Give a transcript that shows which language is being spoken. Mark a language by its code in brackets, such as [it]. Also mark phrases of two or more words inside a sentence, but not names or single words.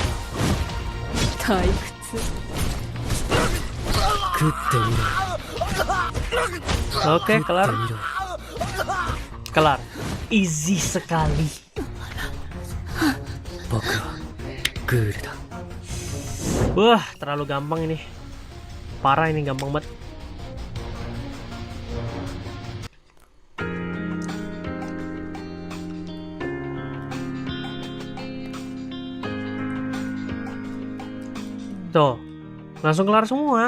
[ja] 退屈。食ってみろよ [id] Oke, kelar. [ja] 食ってみろよ [id] Kelar. Easy sekali. [ja] 僕はグールだ [id] Wah, terlalu gampang ini. Parah ini, gampang banget. Tuh, langsung kelar semua.